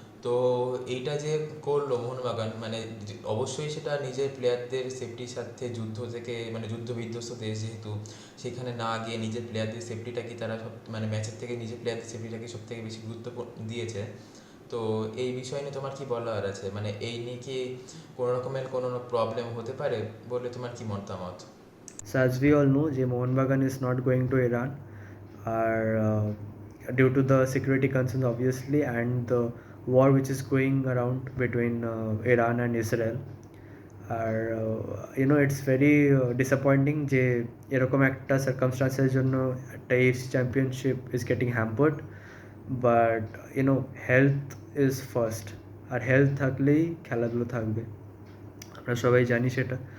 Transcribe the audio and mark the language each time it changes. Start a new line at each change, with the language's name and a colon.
Bangla: তো এইটা যে করলো মোহনবাগান, মানে অবশ্যই সেটা নিজের প্লেয়ারদের সেফটির সাথে যুদ্ধ থেকে, মানে যুদ্ধ বিধ্বস্ত দেশ যেহেতু, সেখানে না গিয়ে নিজের প্লেয়ারদের সেফটিটা কি তারা সব, মানে ম্যাচের থেকে নিজের প্লেয়ারদের সেফটিটাকে সব থেকে বেশি গুরুত্ব দিয়েছে। তো এই বিষয় নিয়ে তোমার কি বলার আছে? মানে এই নিয়ে কি কোনো রকমের কোনো প্রবলেম হতে পারে বলে তোমার কি মতামত?
English: So as we all know, যে Mohun Bagan is not going to Iran, R due to the security concerns obviously, and the war which is going around between Iran and Israel.
Bangla: আর
English: it's very disappointing
Bangla: যে এরকম একটা সার্কামস্টান্সের জন্য একটা AFC championship
English: Is getting hampered.
Bangla: But
English: health is first,
Bangla: আর health থাকলেই খেলাধুলো থাকবে, আমরা সবাই জানি সেটা।